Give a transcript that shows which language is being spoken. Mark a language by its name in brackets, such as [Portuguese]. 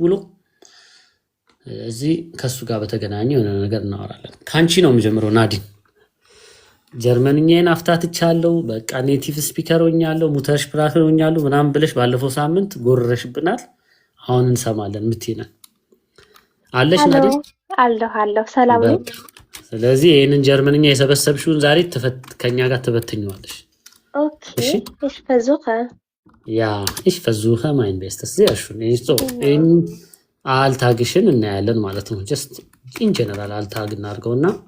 [Amharic] ውሎ እዚህ ከሱ ጋር በተገናኘ የሆነ ነገር እናወራለን። ካንቺ ነው የምጀምረው ናዲን። ጀርመንኛን አፍታትቻለሁ፣ በቃ ኔቲቭ ስፒከር ሆኛለሁ፣ ሙተር ስፕራከር ሆኛለሁ ምናምን ብለሽ ባለፈው ሳምንት ጎረሽብናል። አሁን እንሰማለን ምትይነን አለሽ ናዲን? አለሁ ሰላም ነው። ስለዚህ ይህንን ጀርመንኛ የሰበሰብሽውን ዛሬ ከኛ ጋር ትበትኘዋለሽ። [German] ኦኬ ich versuche ja ich versuche mein bestes sehr schön in [Amharic] አልታግሽን እናያለን ማለት ነው። ጀስት ኢን ጀነራል አልታግ እናድርገውና